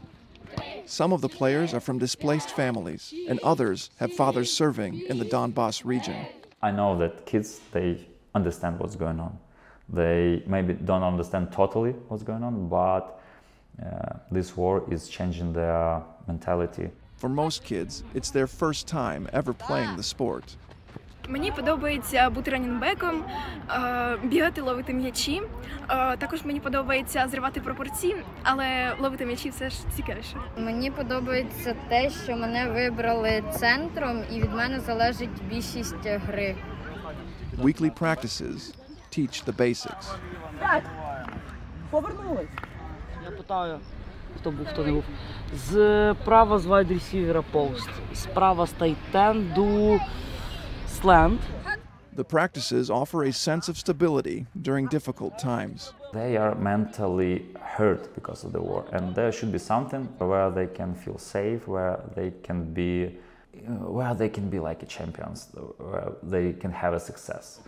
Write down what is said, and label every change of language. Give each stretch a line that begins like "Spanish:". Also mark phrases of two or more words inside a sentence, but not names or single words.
English: Some of the players are from displaced families, and others have fathers serving in the Donbas region. I know that kids, they understand what's going on. They maybe don't understand totally what's going on, but this war is changing their mentality. For most kids, it's their first time ever playing the sport.
Ukrainian: Мені подобається бути ранінбеком, бігати, ловити м'ячі. Також мені подобається зривати пропорції, але ловити м'ячі все ж цікавіше. Мені подобається те, що мене вибрали центром і від мене залежить більшість гри.
English: Weekly practices teach the basics.
Ukrainian: Повернулись. Я питаю, хто був, хто не був. Справа з
English: wide receiver post,
Ukrainian: справа з
English: tight end slant. The practices offer a sense of stability during difficult times. They are mentally hurt because of the war, and there should be something where they can feel safe, where they can be like a champions, where they can have a success.